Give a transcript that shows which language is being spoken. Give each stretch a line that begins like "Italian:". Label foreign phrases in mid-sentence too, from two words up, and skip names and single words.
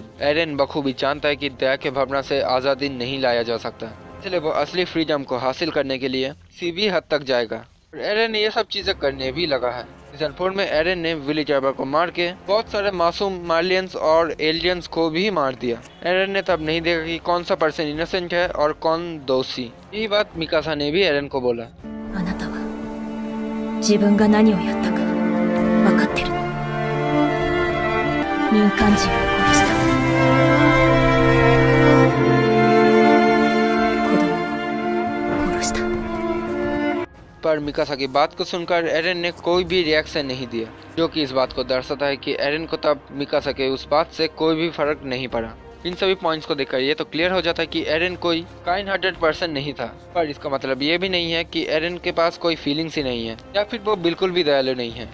Hindi: एरन बखूबी जानता है कि दया के भावना से आजादी नहीं लाया जा सकता, इसलिए वो असली फ्रीडम को हासिल करने के लिए किसी भी हद तक जाएगा। और एरन ये सब चीजें करने भी लगा है। सीजन 4 में एरन ने विली टाइबर को मार के बहुत सारे मासूम मार्लियंस और एलियंस को भी मार दिया। एरन ने तब नहीं देखा कि कौन सा
English: person innocent
Hindi: है और कौन दोषी। यही बात मिकासा ने भी एरन को बोला।
Japanese: あなたは自分が何をやったか分かってるの。民間人を殺した。子供を殺した。
Hindi: पर मिकासा की बात को सुनकर एरन ने कोई भी रिएक्शन नहीं दिया, जो कि इस बात को दर्शाता है कि एरन को तब मिकासा के उस बात से कोई भी फर्क नहीं पड़ा। इन सभी पॉइंट्स को देखकर ये तो क्लियर हो जाता है कि एरन कोई
English: kind hearted person
Hindi: नहीं था, पर इसका मतलब ये भी नहीं है कि एरन के पास कोई फीलिंग्स ही नहीं है या फिर वो बिल्कुल भी दयालु नहीं है।